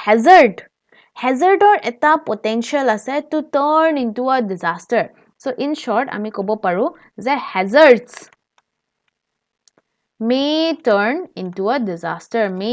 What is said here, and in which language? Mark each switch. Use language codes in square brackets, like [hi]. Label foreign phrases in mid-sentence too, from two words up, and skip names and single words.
[en] hazardৰ এটা potential আছে to turn into a disaster so in short [as] আমি কব পাৰো যে [en] hazards may turn into a disaster